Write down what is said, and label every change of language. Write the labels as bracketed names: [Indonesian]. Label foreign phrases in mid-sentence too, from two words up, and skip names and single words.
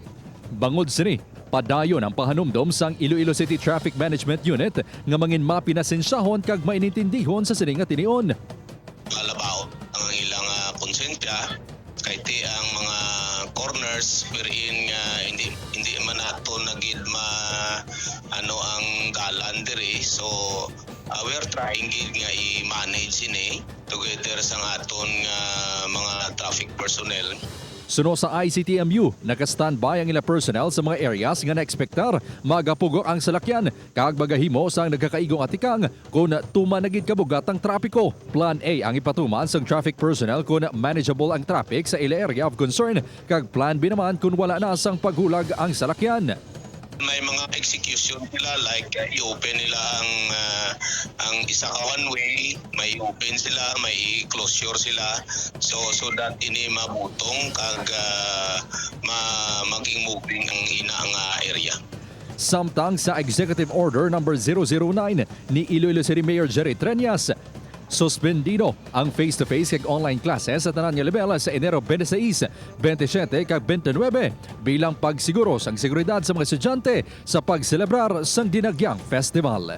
[Hiligaynon] Bangod sini, padayon ang pahanumdom sang Iloilo City Traffic Management Unit nga mangin mapinasensahon kag mainintindihon sa sini nga tinion. Kalabaw ang ilang konsensya kay ti ang mga [English] corners wherein [Hiligaynon] nga hindi man ato nagid ang dalan diri. [English] So we are trying [Hiligaynon] gid nga i-manage ini together sa aton mga [English] traffic personnel. [Hiligaynon] Suno sa ICTMU, naka-standby ang ilang personnel sa mga areas nga na-ekspektar magapugok ang salakyan kag magahimo sang nagkakaigong atikang kung tumanagid kabugat ang trapiko. Plan A ang ipatuman sang [English] traffic personnel [Hiligaynon] kung manageable ang traffic sa ila [English] area of concern [Hiligaynon] kag Plan B naman kung wala na sang paghulag ang salakyan. May mga execution sila like i-open nila ang isa ka [English] one way, [Hiligaynon] may open sila, may closure sila [English] so that [Hiligaynon] ini mabutong kag maging moving ang inaang area. Samtang sa Executive Order No. 009 ni Iloilo City Mayor Jerry Treñas, suspendido ang face-to-face kag [English] online classes [Hiligaynon] sa tanan nga level sa Enero 26, 27 kag 29 bilang pagsiguro sang seguridad sa mga estudyante sa pagselebrar sang Dinagyang Festival.